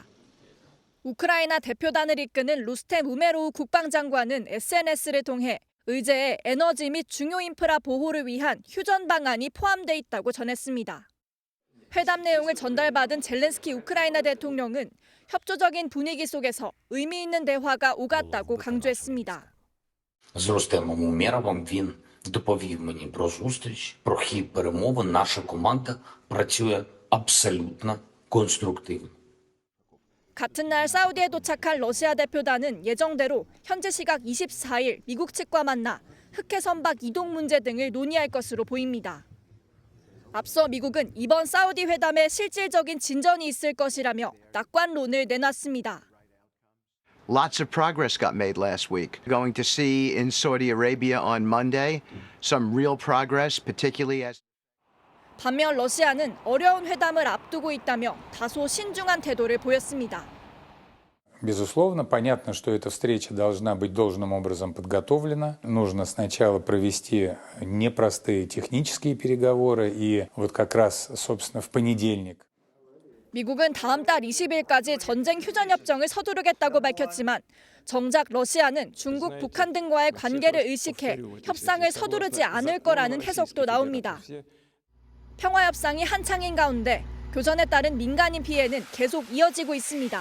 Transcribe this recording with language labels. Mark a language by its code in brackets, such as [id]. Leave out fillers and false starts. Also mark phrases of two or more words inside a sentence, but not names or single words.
[ko] 우크라이나 대표단을 이끄는 루스템 우메로우 국방장관은 SNS를 통해 의제에 에너지 및 중요 인프라 보호를 위한 휴전 방안이 포함돼 있다고 전했습니다. 회담 내용을 전달받은 젤렌스키 우크라이나 대통령은 협조적인 분위기 속에서 의미 있는 대화가 오갔다고 강조했습니다. [uk] З Рустемом Умєровим він доповів мені про зустріч, про хід перемовин. Наша команда працює абсолютно конструктивно. [ko] 같은 날 사우디에 도착할 러시아 대표단은 예정대로 현지 시각 24일 미국 측과 만나 흑해 선박 이동 문제 등을 논의할 것으로 보입니다. 앞서 미국은 이번 사우디 회담에 실질적인 진전이 있을 것이라며 낙관론을 내놨습니다. [en] Lots of progress got made last week. Going to see in Saudi Arabia on Monday some real progress, particularly as [ko] 반면 러시아는 어려운 회담을 앞두고 있다며 다소 신중한 태도를 보였습니다. [ru] Безусловно, понятно, что эта встреча должна быть должным образом подготовлена. Нужно сначала провести непростые технические переговоры, и вот как раз, собственно, в понедельник. [ko] 미국은 다음 달 20일까지 전쟁 휴전 협정을 서두르겠다고 밝혔지만 정작 러시아는 중국, 북한 등과의 관계를 의식해 협상을 서두르지 않을 거라는 해석도 나옵니다. 평화협상이 한창인 가운데 교전에 따른 민간인 피해는 계속 이어지고 있습니다.